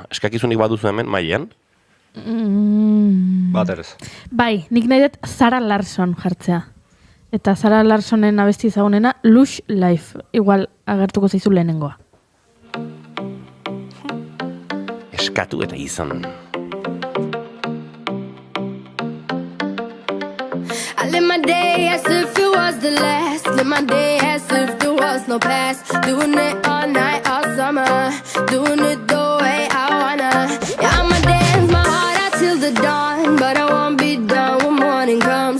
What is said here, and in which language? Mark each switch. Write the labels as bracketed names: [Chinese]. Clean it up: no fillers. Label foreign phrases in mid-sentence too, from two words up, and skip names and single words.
[Basque] Eskakizunik baduzu hemen, Maian? Baterez. Bai, nik nahi dut Zara Larson jartzea. Eta Zara Larsonen abesti ezagunena, Lush Life. Igual agertuko zaizu lehenengoa. Eskatu eta izan. [English] I live my day as if it was the last. Live my day as if there was no past. Doing it all night, all summer. Doing it the way I wanna. Yeah, I'ma dance my heart out till the dawn. But I won't be done when morning comes.